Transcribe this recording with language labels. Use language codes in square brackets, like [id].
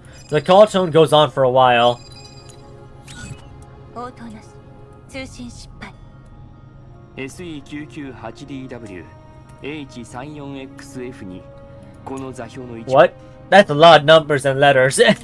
[en] The call tone goes on for a while. [ja] 応答なし。通信失敗。 SE998DW H34XF2 この座標の位置。 [en] What? That's a lot of numbers and letters.